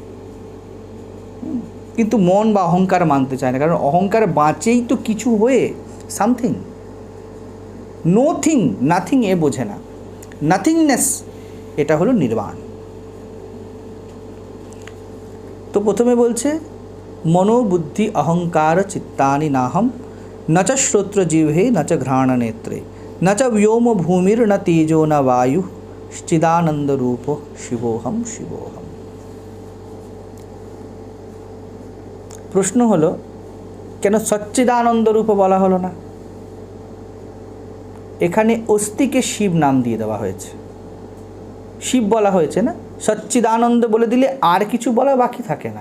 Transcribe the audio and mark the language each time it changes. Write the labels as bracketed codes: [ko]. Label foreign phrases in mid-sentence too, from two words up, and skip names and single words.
[bn] কিন্তু মন বা অহংকার মানতে চায় না, কারণ অহংকার বাঁচেই তো কিছু হয়ে, সামথিং। নোথিং, নাথিং এ বোঝে না, নাথিংনেস, এটা হলো নির্বাণ। তো প্রথমে বলছে [sa] মনোবুদ্ধি অহংকার চিত্তানি নাহম न च श्रोत्रजिह्वे न च घ्राणनेत्रे न च व्योम भूमिर्न तेजो न वायु चिदानंद रूपो शिवोहम शिवोहम। [bn] প্রশ্ন হলো কেন সচ্চিদানন্দ রূপ বলা হলো না? এখানে অস্থিকে শিব নাম দিয়ে দেওয়া হয়েছে, শিব বলা হয়েছে না, সচ্চিদানন্দ বলে দিলে আর কিছু বলা বাকি থাকে না।